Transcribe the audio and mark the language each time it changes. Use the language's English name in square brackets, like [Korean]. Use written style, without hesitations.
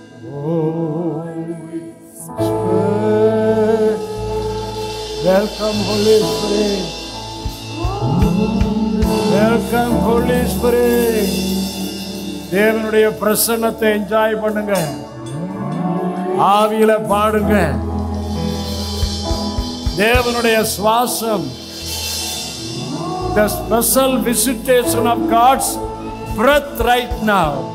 [English] Holy Spirit, welcome Holy Spirit, welcome Holy Spirit. [Tamil] தேவனுடைய பிரசன்னத்தை enjoy பண்ணுங்க, ஆவியில பாடுங்க. தேவனுடைய சுவாசம், [English] the special visitation of God's breath right now.